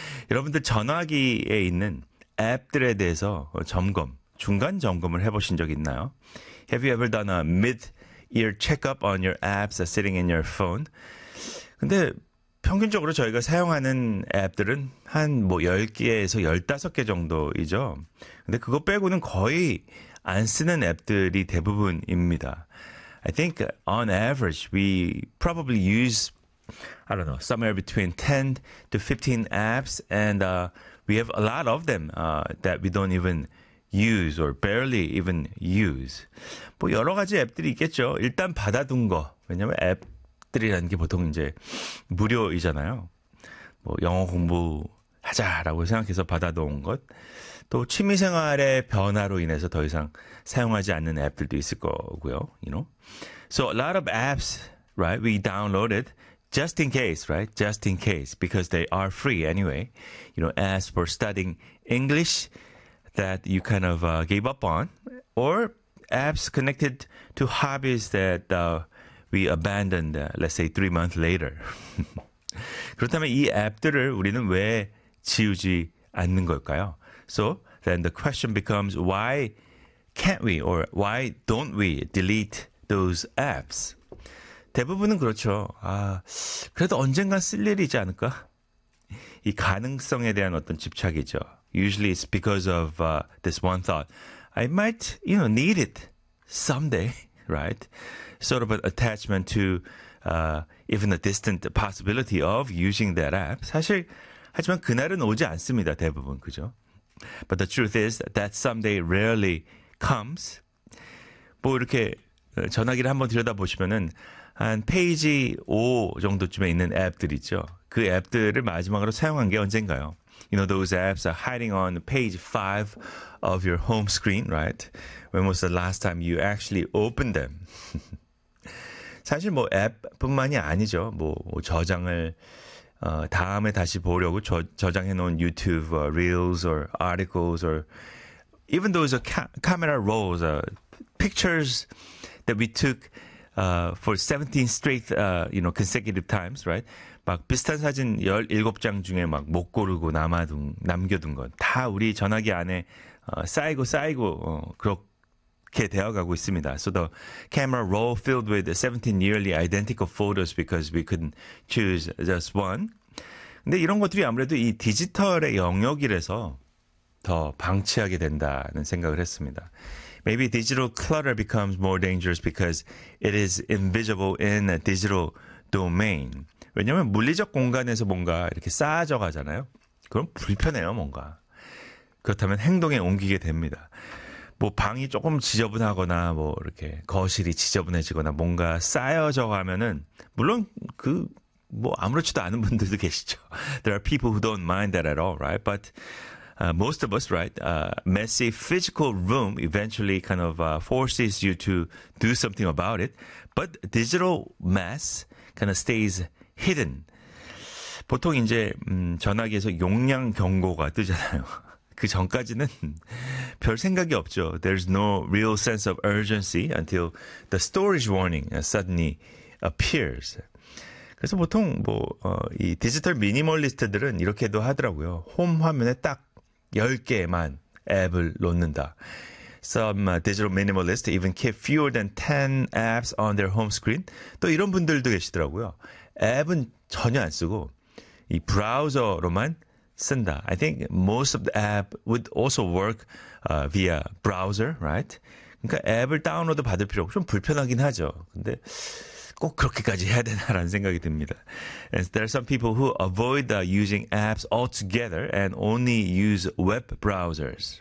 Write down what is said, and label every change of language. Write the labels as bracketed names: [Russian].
[Korean] 여러분들 전화기에 있는 앱들에 대해서 중간 점검을 해보신 적 있나요? [English] Have you ever done a mid-ear checkup on your apps, sitting in your phone? [Korean] 근데 평균적으로 저희가 사용하는 앱들은 한뭐 10개에서 15개 정도이죠. 근데 그거 빼고는 거의 안 쓰는 앱들이 대부분입니다. [English] I think on average, we probably use, I don't know, somewhere between 10 to 15 apps, and we have a lot of them that we don't even use or barely even use. [Korean] 뭐 여러 가지 앱들이 있겠죠. 일단 받아둔 거. 왜냐면 앱들이라는 게 보통 이제 무료이잖아요. 뭐 영어 공부하자라고 생각해서 받아놓은 것. 또 취미생활의 변화로 인해서 더 이상 사용하지 않는 앱들도 있을 거고요. [English] You know? So a lot of apps, right? We downloaded just in case, right? Just in case, because they are free anyway. You know, as for studying English that you kind of gave up on, or apps connected to hobbies that we abandoned, let's say 3 months later. [Korean] 그렇다면 이 앱들을 우리는 왜 지우지 않는 걸까요? [English] So then the question becomes, why can't we or why don't we delete those apps? [Korean] 대부분은 그렇죠. 아, 그래도 언젠가 쓸 일이지 않을까? 이 가능성에 대한 어떤 집착이죠. [English] Usually it's because of this one thought. I might, you know, need it someday, right? Sort of an attachment to even a distant possibility of using that app. [Korean] 사실 하지만 그날은 오지 않습니다. 대부분 그죠? [English] But the truth is that someday rarely comes. [Korean] 뭐 이렇게 전화기를 한번 들여다보시면은 한 페이지 5 정도쯤에 있는 앱들 있죠. 그 앱들을 마지막으로 사용한 게 언젠가요? [English] You know, those apps are hiding on page 5 of your home screen, right? When was the last time you actually opened them? [Korean] 사실 뭐 앱뿐만이 아니죠. 뭐 저장을 다음에 다시 보려고 저장해 놓은 유튜브 [English] reels or articles or even those camera rolls, pictures that we took for 17 straight, you know, consecutive times, right? [Korean] 막 비슷한 사진 17장 중에 막못 고르고 남겨둔 건다 우리 전화기 안에 쌓이고 쌓이고 그렇게 되어 가고 있습니다. [English] So the camera roll filled with 17 nearly identical photos because we couldn't choose just one. [Korean] 근데 이런 것들이 아무래도 이 디지털의 영역이라서 더 방치하게 된다는 생각을 했습니다. [English] Maybe digital clutter becomes more dangerous because it is invisible in a digital domain. [Korean] 왜냐면 물리적 공간에서 뭔가 이렇게 쌓여져 가잖아요. 그럼 불편해요, 뭔가. 그렇다면 행동에 옮기게 됩니다. 뭐 방이 조금 지저분하거나 뭐 이렇게 거실이 지저분해지거나 뭔가 쌓여져 가면은 물론 그뭐 아무렇지도 않은 분들도 계시죠. [English] There are people who don't mind that at all, right? But most of us, right? Messy physical room eventually kind of forces you to do something about it. But digital mess kind of stays hidden. [Korean] 보통 이제 전화기에서 용량 경고가 뜨잖아요. 그 전까지는 별 생각이 없죠. [English] There's no real sense of urgency until the storage warning suddenly appears. [Korean] 그래서 보통 뭐, 이 디지털 미니멀리스트들은 이렇게도 하더라고요. 홈 화면에 딱 10개만 앱을 놓는다. [English] Some digital minimalists even keep fewer than 10 apps on their home screen. [Korean] 또 이런 분들도 계시더라고요. 앱은 전혀 안 쓰고 이 브라우저로만 쓴다. [English] I think most of the app would also work via browser, right? [Korean] 그러니까 앱을 다운로드 받을 필요 없고 좀 불편하긴 하죠. 근데 꼭 그렇게까지 해야 되나라는 생각이 듭니다. [English] And there are some people who avoid using apps altogether and only use web browsers.